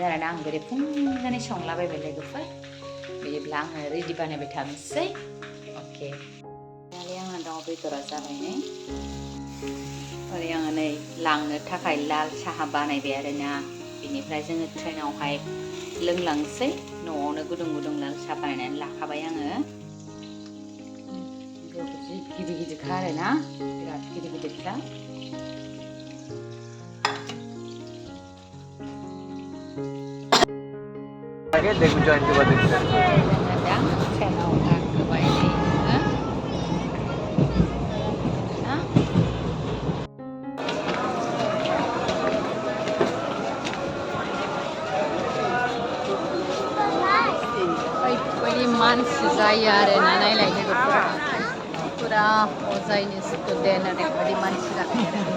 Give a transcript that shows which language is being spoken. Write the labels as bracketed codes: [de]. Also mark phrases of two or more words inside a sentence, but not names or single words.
[brx] आरोना आं बेरे फुंजानि संलाबायबाय लोगोफोर बिदिब्ला आङो रेडि बानायबाय थानोसै अके दायो आंना दाउ बेदरा जाबाय नै ओरै आङो नै लांनो थाखाय लाल साहा बानायबाय आरोना बिनिफ्राय जोङो ट्रेनावहाय लोंलांसै न'आवनो गुदुं लाल साहा बानायनानै लाखाबाय आङो गिदिरखा आरोना बिराद गिदिरखा [hi] देखो जॉइंट के बाद देखते हैं [brx] ट्रेनाव गाखोबाय ओरैबायदि मानसि जायो आरोना नायलाय लोगोफोरा पुरा अजायनि स्टुडेन्ट ओरैबायदि मानसि जाखायो